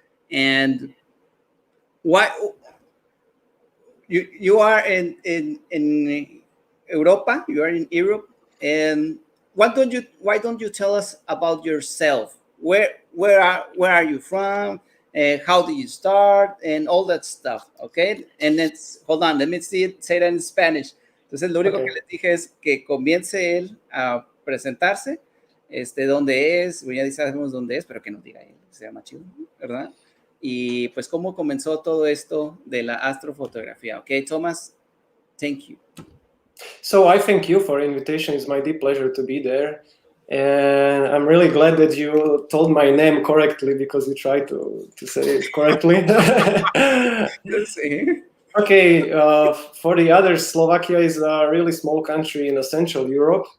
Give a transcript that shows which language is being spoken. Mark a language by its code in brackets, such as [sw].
[en] And what you are in Europa? You are in Europe, and why don't you tell us about yourself? Where are you from? How do you start and all that stuff? Okay, and hold on. Let me say that in Spanish. [es] Entonces, lo único que les dije es que comience él a presentarse, dónde es, ya sabemos dónde es, pero que nos diga él, se llama chido, ¿verdad? Y pues cómo comenzó todo esto de la astrofotografía. [en] Ok, Thomas, thank you. So I thank you for the invitation. It's my deep pleasure to be there. And I'm really glad that you told my name correctly, because you tried to say it correctly. [es] Sí. [en] Okay, for the others, Slovakia is a really small country in Central Europe.